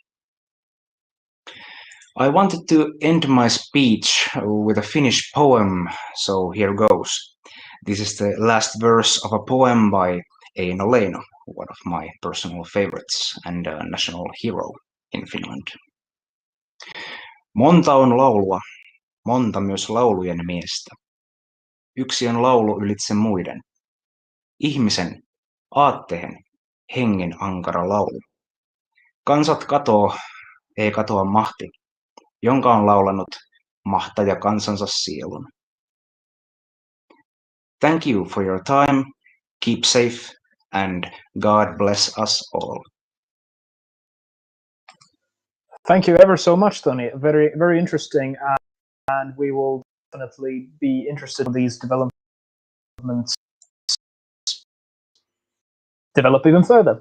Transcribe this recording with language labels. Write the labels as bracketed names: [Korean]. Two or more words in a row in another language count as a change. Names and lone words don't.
[English] I wanted to end my speech with a Finnish poem, so here goes. This is the last verse of a poem by Eino Leino, one of my personal favorites and a national hero in Finland. [Finnish] Monta on laulua, monta myös laulujen miestä. Yksi on laulu ylitse muiden. Ihmisen, aatteen, hengen ankara laulu. Kansat katoo, ei katoa mahti, jonka on laulanut mahtaja kansansa sielun. [English] Thank you for your time, keep safe, and God bless us all. Thank you ever so much, Tony. Very, very interesting, and we will definitely be interested in these developments develop even further.